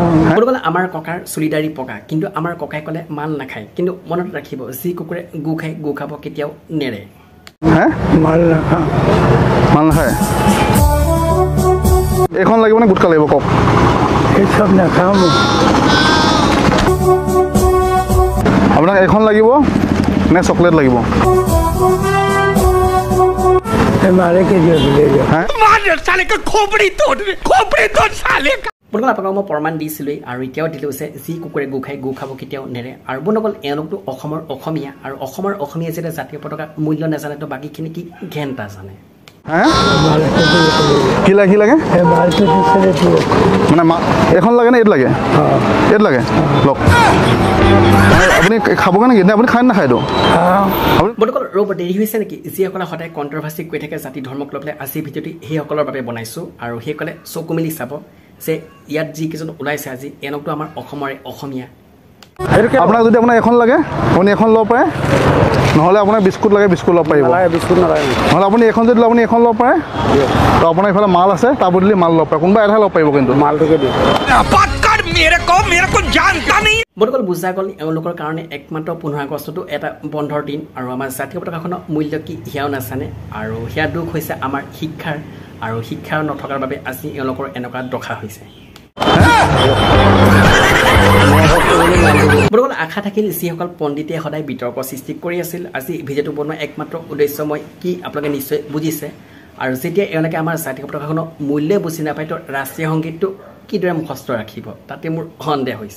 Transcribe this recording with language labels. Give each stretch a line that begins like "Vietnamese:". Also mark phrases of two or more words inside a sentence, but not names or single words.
Assamese: বৰকল আমাৰ ককাৰ চুলিদাৰি পকা কিন্তু আমাৰ ককাই কলে মাল নাখায় কিন্তু মনত ৰাখিব যি কুকুৰে গু খায় গু খাব কেতিয়াও নেৰে হে মাল নাখা মাল নাখায় এখন লাগিব নে গুটকা লাগিব কক এই সব নাখাওঁ আপোনাক এখন লাগিব নে চকলেট লাগিব
Hindi: मारे के दियो ले हैं मार साले का खोपड़ी तोड़ साले का
Assamese: বনকল আপোনাক মই প্ৰমাণ দিছিলো আৰু এতিয়াও দিলো যে যি কুকুৰে গু খায় গু খাব কেতিয়াও নেৰে আৰু বনকল এওঁলোকটো অসমৰ অসমীয়া আৰু অসমৰ অসমীয়া যেতিয়া জাতীয় পতাকা মূল্য নাজানে তো বাকীখিনি কি ঘেণ্টা জানে হ্যাঁ
Hindi: माल
Assamese: কি লাগে
Hindi: ए माल के दूसरे दियो
Assamese: মানে এখন লাগে না এট লাগে
Hindi: हां
Assamese: এট লাগে লক আপুনি খাব কেনে কি আপুনি খাই না খাই তো
Hindi: हां
Assamese: বনকল ৰব দেৰি হৈছে নেকি যিসকলে সদায় কণ্ট্ৰভাৰ্চি কৈ থাকে জাতি ধৰ্মক লৈ পেলাই আজি ভিডিঅ'টি সেইসকলৰ বাবে বনাইছো আৰু সেইসকলে চকু মেলি চাব যে ইয়াত যি কেইজন ওলাইছে আজি এওঁলোকটো আমাৰ অসমৰে অসমীয়া আপোনাক যদি আপোনাক এখন লাগে আপুনি এখন ল'ব পাৰে নহ'লে আপোনাক বিস্কুট লাগে বিস্কুট ল'ব পাৰিব
Hindi: बिस्कुट ना लाए
Assamese: নহ'লে আপুনি এখন যদি আপুনি এখন ল'ব পাৰে তো আপোনাৰ ইফালে মাল আছে তাৰ বদলি মাল ল'ব পাৰে কোনোবা এটা ল'ব পাৰিব কিন্তু
Hindi: माल तो के दियो पक्कर मेरे को जानता नहीं
Assamese: বনকল বুজা গ'ল এওঁলোকৰ কাৰণে একমাত্ৰ 15 আগষ্টটো এটা বন্ধৰ দিন আৰু আমাৰ জাতীয় পতাকাখনৰ মূল্য কি সেয়াও নাজানে আৰু সেয়া দুখ হৈছে আমাৰ শিক্ষাৰ আৰু শিক্ষাৰ নথকাৰ বাবে আজি এওঁলোকৰ এনেকুৱা দশা হৈছে বৰকল আশা থাকিল যিসকল পণ্ডিতে সদায় বিতৰ্ক সৃষ্টি কৰি আছিল আজি ভিডিঅ'টো বনোৱা একমাত্ৰ উদ্দেশ্য মই কি আপোনালোকে নিশ্চয় বুজিছে আৰু যেতিয়া এওঁলোকে আমাৰ জাতীয় পতাকাখনৰ মূল্য বুজি নাপায় তো ৰাষ্ট্ৰীয় সংগীতটো কিদৰে মুখস্থ ৰাখিব তাতে মোৰ সন্দেহ হৈছে